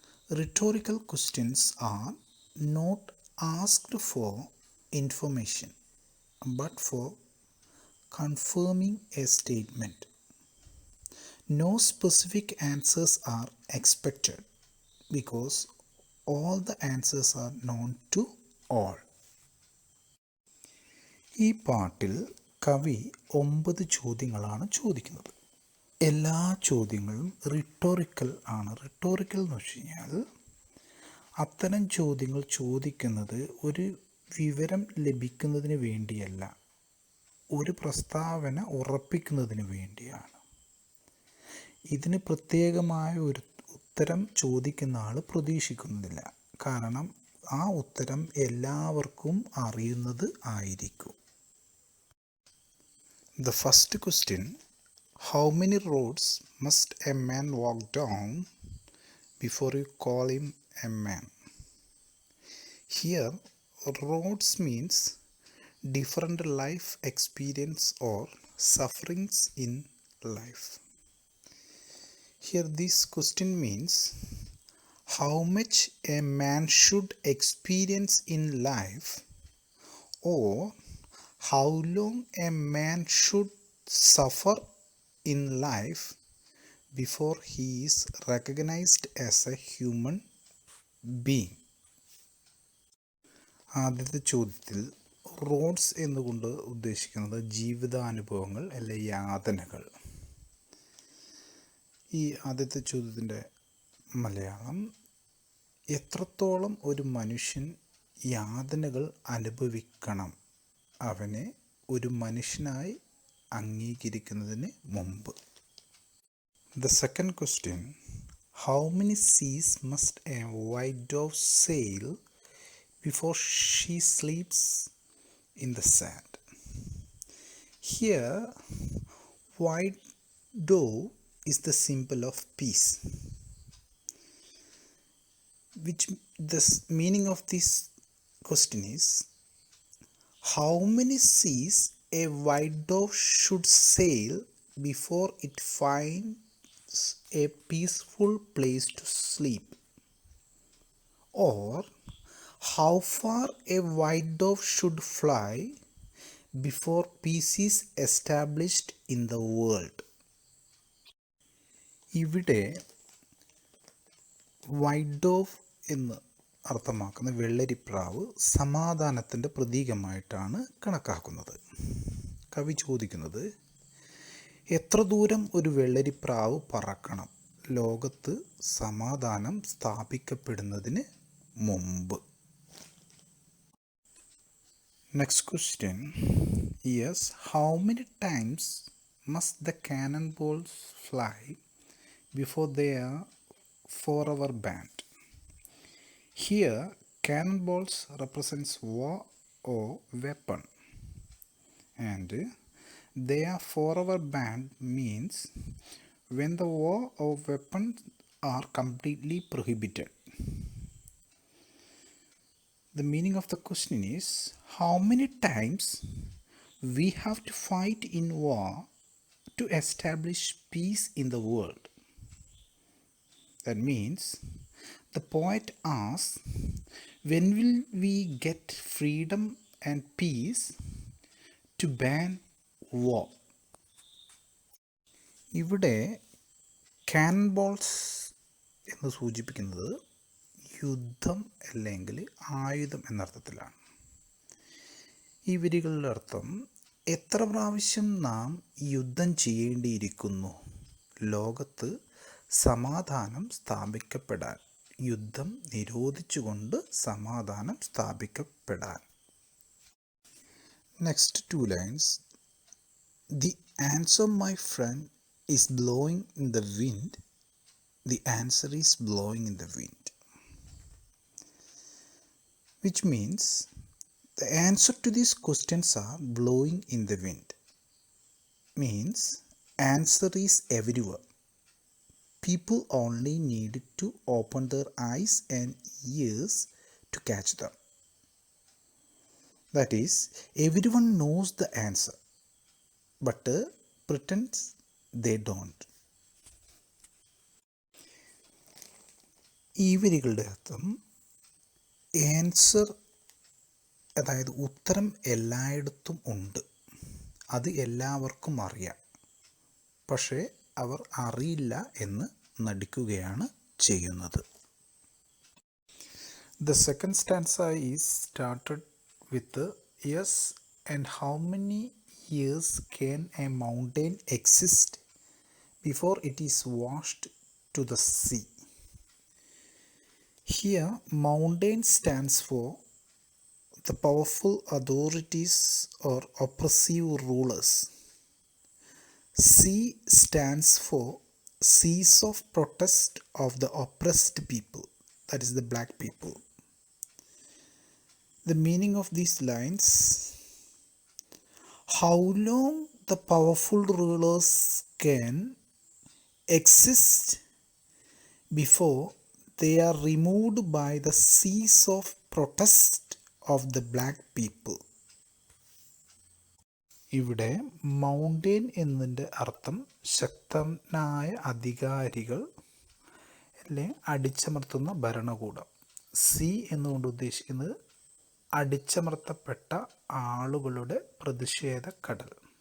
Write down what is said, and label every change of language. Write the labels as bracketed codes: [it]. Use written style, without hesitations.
[en] Rhetorical questions are not asked for information but for confirming a statement. No specific answers are expected because all the answers are known to all. [ml] ഈ പാട്ടിൽ കവി 9 ചോദ്യങ്ങളാണ് ചോദിക്കുന്നത്. എല്ലാ ചോദ്യങ്ങളും rhetorical ആണ്. Rhetorical എന്ന് വെച്ച് കഴിഞ്ഞാൽ അത്തരം ചോദ്യങ്ങൾ ചോദിക്കുന്നത് ഒരു വിവരം ലഭിക്കുന്നതിന് വേണ്ടിയല്ല, ഒരു പ്രസ്താവന ഉറപ്പിക്കുന്നതിന് വേണ്ടിയാണ്. ഇതിന് പ്രത്യേകമായ ഒരു ഉത്തരം ചോദിക്കുന്ന ആൾ പ്രതീക്ഷിക്കുന്നില്ല. കാരണം ആ ഉത്തരം എല്ലാവർക്കും അറിയുന്നത് ആയിരിക്കും. [en] The first question: how many roads must a man walk down before you call him a man? Here, roads means different life experience or sufferings in life. Here, this question means how much a man should experience in life, or how long a man should suffer in life before he is recognized as a human being. [ml] ആദ്യത്തെ ചോദ്യത്തിൽ roads എന്നുകൊണ്ട് ഉദ്ദേശിക്കുന്നത് ജീവിതാനുഭവങ്ങൾ അല്ലെ യാതനകൾ. ഈ ആദ്യത്തെ ചോദ്യത്തിൻ്റെ മലയാളം: എത്രത്തോളം ഒരു മനുഷ്യൻ യാതനകൾ അനുഭവിക്കണം അവനെ ഒരു മനുഷ്യനായി അംഗീകരിക്കുന്നതിന് മുമ്പ്? [en] The second question: how many seas must a white dove sail before she sleeps in the sand? Here, white dove is the symbol of peace. The meaning of this question is, how many seas a white dove should sail before it finds a peaceful place to sleep? Or how far a white dove should fly before peace is established in the world? [ml] ഇവിടെ white dough എന്ന് അർത്ഥമാക്കുന്ന വെള്ളരിപ്രാവ് സമാധാനത്തിൻ്റെ പ്രതീകമായിട്ടാണ് കണക്കാക്കുന്നത്. കവി ചോദിക്കുന്നത്, എത്ര ദൂരം ഒരു വെള്ളരിപ്രാവ് പറക്കണം ലോകത്ത് സമാധാനം സ്ഥാപിക്കപ്പെടുന്നതിന് മുമ്പ്? [en] Next question: yes, how many times must the cannonballs fly before they are forever banned? Here, cannonballs represents war or weapon. And they are forever banned means when the war or weapons are completely prohibited. The meaning of the question is how many times we have to fight in war to establish peace in the world. That means the poet asks, when will we get freedom and peace to ban war? [ml] ഇവിടെ Canon balls എന്ന് സൂചിപ്പിക്കുന്നത് യുദ്ധം അല്ലെങ്കിൽ ആയുധം എന്നർത്ഥത്തിലാണ്. ഈ വരികളുടെ അർത്ഥം എത്ര പ്രാവശ്യം നാം യുദ്ധം ചെയ്യേണ്ടിയിരിക്കുന്നു ലോകത്ത് സമാധാനം സ്ഥാപിക്കപ്പെടാൻ, യുദ്ധം നിരോധിച്ചുകൊണ്ട് സമാധാനം സ്ഥാപിക്കപ്പെടാൻ. [en] Next 2 lines. The answer, my friend, is blowing in the wind. The answer is blowing in the wind. Which means the answer to these questions are blowing in the wind. Means answer is everywhere. People only need to open their eyes and ears to catch them. That is, everyone knows the answer, but pretends they don't. [ml] ഈ വരികളുടെ അർത്ഥം answer, അതായത് ഉത്തരം എല്ലായിടത്തും ഉണ്ട്, അത് എല്ലാവർക്കും അറിയാം, പക്ഷേ അവർ അറിയില്ല എന്ന് നടിക്കുകയാണ് ചെയ്യുന്നത്. [en] The second stanza is started with yes, and how many years can a mountain exist before it is washed to the sea? Here, mountain stands for the powerful authorities or oppressive rulers. Sea stands for seas of protest of the oppressed people, that is the black people. The meaning of these lines: how long the powerful rulers can exist before they are removed by the seas of protest of the black people. [ml] ഇവിടെ mountain എന്നതിൻ്റെ അർത്ഥം ശക്തനായ അധികാരികൾ അല്ലെങ്കിൽ അടിച്ചമർത്തുന്ന ഭരണകൂടം. C എന്നുകൊണ്ട് ഉദ്ദേശിക്കുന്നത് അടിച്ചമർത്തപ്പെട്ട ആളുകളുടെ പ്രതിഷേധ കടൽ.